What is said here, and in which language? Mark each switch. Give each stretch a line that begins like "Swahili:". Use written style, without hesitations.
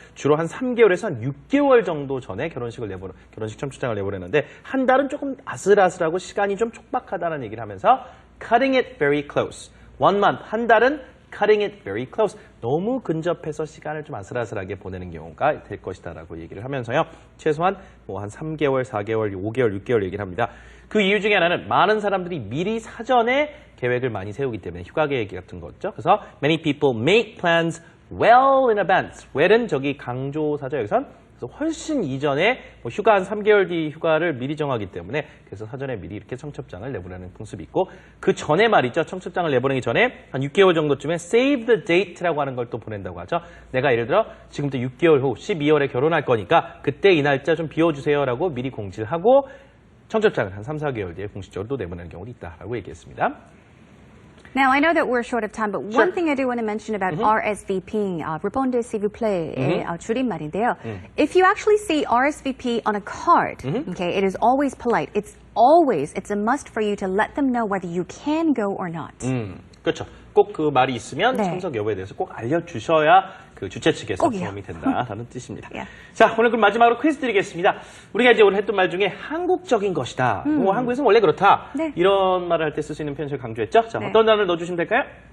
Korean: 주로 한 3개월에서 한 6개월 정도 전에 결혼식 청첩장을 내보내는데 한 달은 조금 아슬아슬하고 시간이 좀 촉박하다는 얘기를 하면서
English: cutting it very close. 1 month,
Korean: 한 달은
English: cutting it very close.
Korean: 너무 근접해서 시간을 좀 아슬아슬하게 보내는 경우가 될 것이다라고 얘기를 하면서요. 최소한 뭐 한 3개월, 4개월, 5개월, 6개월 얘기를 합니다. 그 이유 중에 하나는 많은 사람들이 미리 사전에 계획을 많이 세우기 때문에 휴가 계획 같은 거죠. 그래서
English: many people make plans well in advance.
Korean: well은 저기 강조사죠. 여기선 그래서 훨씬 이전에 뭐 휴가 한 3개월 뒤 휴가를 미리 정하기 때문에 그래서 사전에 미리 이렇게 청첩장을 내보내는 풍습이 있고 그 전에 말이죠. 청첩장을 내보내기 전에 한 6개월 정도쯤에 save the date라고 하는 걸 또 보낸다고 하죠. 내가 예를 들어 지금부터 6개월 후 12월에 결혼할 거니까 그때 이 날짜 좀 비워주세요라고 미리 공지를 하고 청첩장을 한 3, 4개월 뒤에 공식적으로 또 내보내는 경우도 있다라고 얘기했습니다.
English: Now, I know that we're short of time, but one thing I do want to mention about RSVPing,
French: Répondez s'il vous plaît
Korean: 의 줄임말인데요.
English: If you actually see RSVP on a card, okay, it is always polite. It's a must for you to let them know whether you can go or not.
Korean: 그렇죠. 꼭 그 말이 있으면 네. 참석 여부에 대해서 꼭 알려주셔야 그 주최 측에서 꼭이요. 도움이 된다라는 뜻입니다.
English: Yeah.
Korean: 자, 오늘 그럼 마지막으로 퀴즈 드리겠습니다. 우리가 이제 오늘 했던 말 중에 한국적인 것이다. 뭐 한국에서는 원래 그렇다. 네. 이런 말을 할 때 쓸 수 있는 표현을 강조했죠. 자, 네. 어떤 단어를 넣어주시면 될까요?